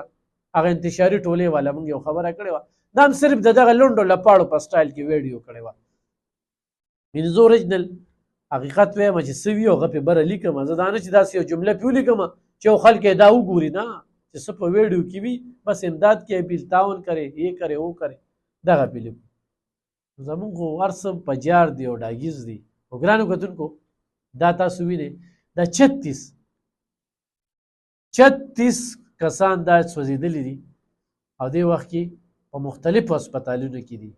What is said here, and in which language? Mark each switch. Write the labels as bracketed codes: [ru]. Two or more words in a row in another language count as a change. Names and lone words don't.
[ps] هغه انتشاري ټولې والا موږ یو خبره کړې وه، دا هم صرف د دغه لنډو لپاړو په سټایل کې ویډیو کړې وه. [en] means original [ps] حقیقت وایم چې څه وي هغه پې بره لیکم. زه دا نه چې داسې یو جمله پې ولیکم چې یو خلک یې دا وګوري، نه، چې څه په ویډیو کې وي بس امداد کې اپیل [ur] تعاون کرے، یہ کرے وہ کرے، [ps] دغه پې لیکو. زمونږ خو هر څه په جار دی او ډاګیز دی. خو ګرانو کتونکو دا تاسو وینئ دا 36 کسان دا سوځېدلي دي او دې وخت کې په مختلفو هسپتالونو کې دي.